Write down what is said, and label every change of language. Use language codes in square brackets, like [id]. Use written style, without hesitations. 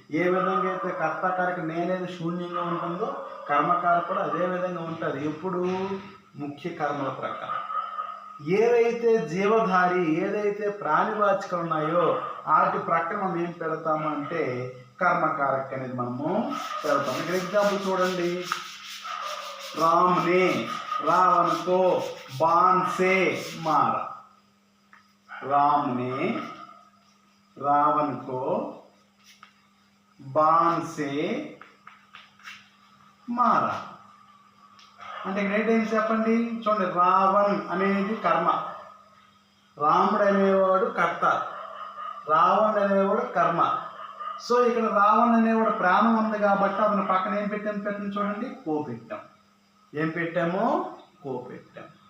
[te] ఏ విధంగా అయితే కర్తకారక నేనేది శూన్యంగా ఉంటుందో కర్మకారక కూడా అదే విధంగా ఉంటుంది. ఎప్పుడు? ముఖ్య కర్మల ప్రకారం. ఏవైతే జీవధారి ఏదైతే ప్రాణివాచకాలు ఉన్నాయో వాటి ప్రక్కన మనం ఏం పెడతాము అంటే కర్మకారక అనేది మనము పెడతాం. ఇక్కడ ఎగ్జాంపుల్ చూడండి. [hi] राम ने रावण को बाण से मारा. राम ने रावण को बाण से मारा [te] అంటే ఇక్కడ ఏంటి చెప్పండి. చూడండి, రావణ్ అనేది కర్మ, రాముడు అనేవాడు కర్త, రావణ్ అనేవాడు కర్మ. సో ఇక్కడ రావణ్ అనేవాడు ప్రాణం ఉంది కాబట్టి అతని పక్కన ఏం పెట్టాము చూడండి, కో పెట్టాం. ఏం పెట్టాము? కో పెట్టాం.